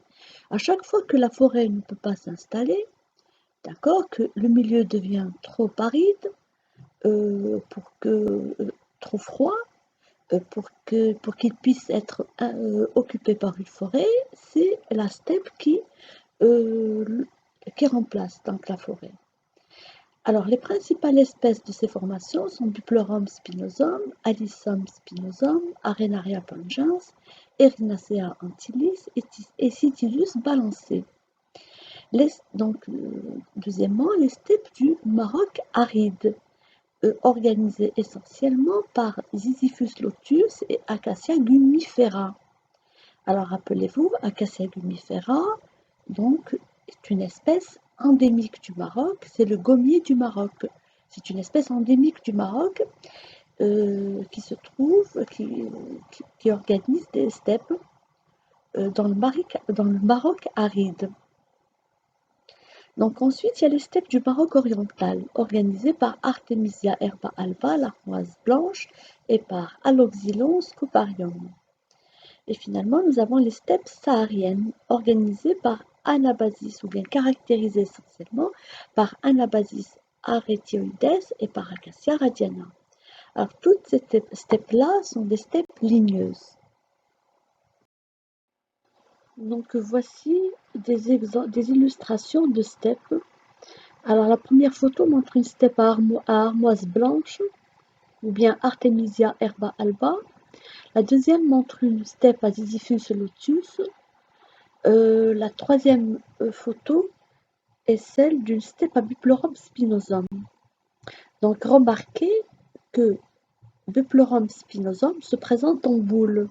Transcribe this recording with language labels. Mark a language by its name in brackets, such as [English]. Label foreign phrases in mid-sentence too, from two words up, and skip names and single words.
[French] À chaque fois que la forêt ne peut pas s'installer, d'accord, que le milieu devient trop aride, pour que trop froid, pour qu'il puisse être occupé par une forêt, c'est la steppe euh, qui remplace donc la forêt. Alors, les principales espèces de ces formations sont Buplorum spinosum, Alyssum spinosum, Arenaria pungens, Erinacea antilis et Cytilus balancé. Deuxièmement, les steppes du Maroc aride, organisées essentiellement par Ziziphus lotus et Acacia gumifera. Alors rappelez-vous, Acacia gumifera, donc, est une espèce endémique du Maroc, c'est le gommier du Maroc. C'est une espèce endémique du Maroc qui se trouve, qui organise des steppes dans le Maroc aride. Donc ensuite, il y a les steppes du Maroc oriental, organisées par Artemisia herba alba, l'armoise blanche, et par Aloxylon scoparium. Et finalement, nous avons les steppes sahariennes, organisées par Anabasis, ou bien caractérisées essentiellement par Anabasis aretioides et par Acacia radiana. Alors toutes ces steppes-là sont des steppes ligneuses. Donc voici des illustrations de steppes. Alors la première photo montre une steppe à armoise blanche, ou bien Artemisia herba alba. La deuxième montre une steppe à Ziziphus lotus. La troisième photo est celle d'une steppe à Buplorum spinosum. Donc remarquez que Buplorum spinosum se présente en boule.